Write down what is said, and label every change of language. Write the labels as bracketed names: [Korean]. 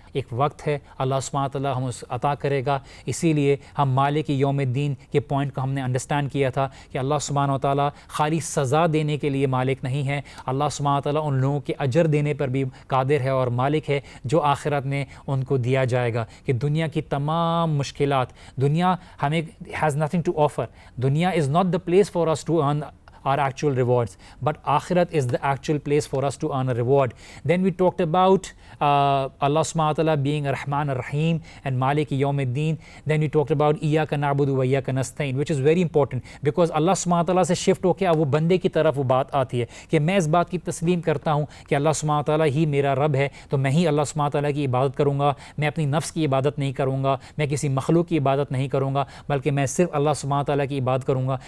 [Urdu] ایک وقت ہے اللہ سبحانہ تعالیٰ ہم اس عطا کرے گا. اسی لیے ہم مالک یوم الدین کے پوائنٹ کو ہم نے انڈرسٹینڈ کیا تھا کہ اللہ سبحانہ تعالیٰ خالی سزا دینے کے لیے مالک نہیں ہے, اللہ سبحانہ تعالیٰ ان لوگوں کے اجر دینے پر بھی قادر ہے اور مالک ہے جو آخرت میں ان کو دیا جائے گا. کہ دنیا کی تمام مشکلات, دنیا ہمیں [English] Has nothing to offer, دنیا is not the place for us to earn our actual rewards, but akhirat is the actual place for us to earn a reward. Then we talked about Allah subhanahu wa ta'ala being Rahman ar-Rahim and Malik Yawm al-Din. Then we talked about Iyyaka na'budu wa Iyyaka nasta'in, which is very important because Allah subhanahu wa ta'ala [Urdu] سے shift ہو کے اب وہ بندے کی طرف وہ بات آتی ہے کہ میں اس بات کی تسلیم کرتا ہوں کہ اللہ سبحانہ تعالیٰ ہی میرا رب ہے, تو میں ہی اللہ سبحانہ تعالیٰ کی عبادت کروں گا. میں اپنی نفس کی عبادت نہیں کروں گا, میں کسی مخلوق کی عبادت نہیں کروں گا, بلکہ میں صرف اللہ سبحانہ تعالیٰ کی عبادت کروں گا.